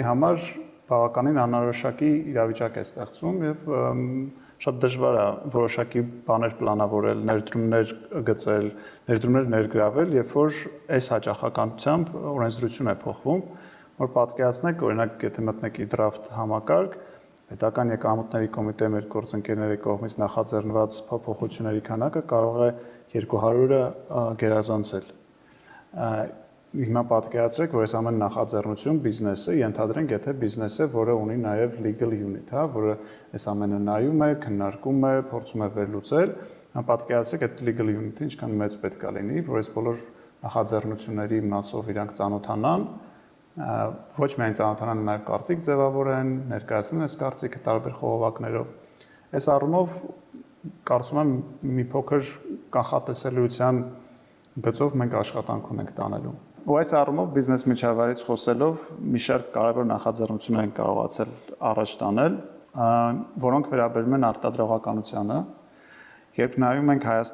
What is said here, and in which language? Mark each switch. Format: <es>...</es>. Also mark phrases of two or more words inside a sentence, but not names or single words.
<hy>համար բավականին անորոշակի իրավիճակ է ստեղծվում եւ շատ դժվար է որոշակի բաներ պլանավորել, ներդրումներ գծել, ներդրումներ ներգրավել, երբ որ այս հաճախականությամբ օրենսդրություն է փոխվում, որ պատկերացնեք, օրինակ, եթե մտնեք draft համակարգ, պետական եկամուտների կոմիտեի մեր գործընկերների կողմից նախաձեռնված փոփոխությունների քանակը կարող է 200-ը գերազանցել։ Հիմա պատկերացրեք, որ այս ամեն նախաձեռնություն բիզնեսը, ենթադրենք, եթե բիզնեսը, որը ունի նաև</hy> <en>legal unit,</en> <hy>հա, որը այս ամենը նայում է, քննարկում է, փորձում է վերլուծել, պատկերացրեք, այդ</hy> <en>legal unit-</en> <hy>ը ինչքան մեծ պետք է լինի, որ այս բոլոր նախաձեռնությունների մասով իրանք ծանոթանան, ոչ միայն ծանոթանան, նաև կարծիք ձևավորեն, ներկայացնեն այս կարծիքը տարբեր խողովակներով։ Այս առումով կարծում եմ մի փոքր կանխատեսելիության գծով մենք աշխատանք ունենք տանելու։ Ու այս առումով բիզնես միջավայրից խոսելով մի շարք կարևոր նախաձեռնություններ են կարողացել առաջ տանել, որոնք վերաբերում են արտադրողականությանը։ Երբ նայում ենք</hy>